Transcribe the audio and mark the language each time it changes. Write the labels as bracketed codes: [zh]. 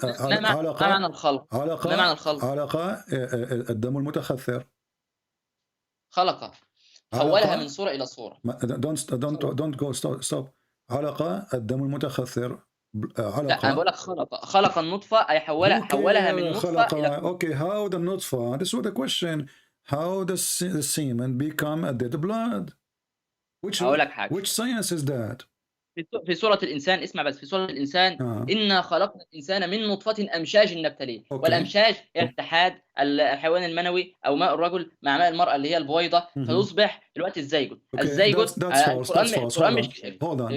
[ar] ما معنى الخلق؟ ما معنى الخلق؟ علقة الدم المتخثر. خلق حولها من صورة إلى صورة. [en] Don't go stop. [ar] علقة الدم المتخثر. علقة. لا أنا بقول لك خلق النطفة أي حولها من نطفة إلى. [en] Okay, how the نطفة? This was the question. How the semen become a dead blood? Which science is that? [ar] في سورة الإنسان، اسمع بس، في سورة الإنسان إنا خلقنا الإنسان من نطفة أمشاج نبتليه. والأمشاج هي اتحاد الحيوان المنوي أو ماء الرجل مع ماء المرأة اللي هي البويضة فيصبح الوقت الزيجوت. الزيجوت القرآن مش كتاب علمي.